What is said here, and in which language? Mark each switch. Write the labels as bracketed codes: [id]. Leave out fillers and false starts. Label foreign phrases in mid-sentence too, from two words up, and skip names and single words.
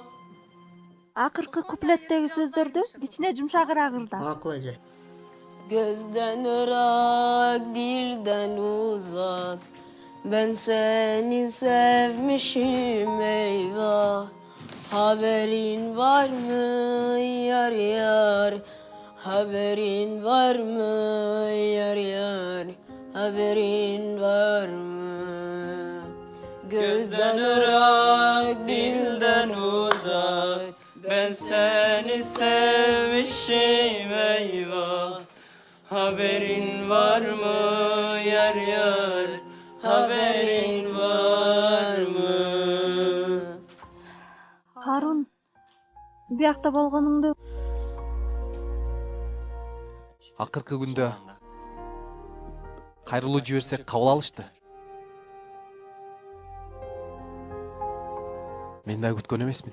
[ky] Акыркы куплеттеги сөздөрдү кичине жумшагыраак ырда. Макул эже. [tr] Gözden ırak, dilden uzak, ben seni sevmişim eyvah. Haberin var mı yar yar, haberin var mı yar yar, haberin var mı? Gözden ırak, dilden uzak, ben seni sevmişim eyvah. Haberin var mı yar yar, haberin var mı? [ky] Харун, биякта болгонуңду. Акыркы күндө кайрылуу жиберсек кабыл алышты. Мен да күткөн эмесмин.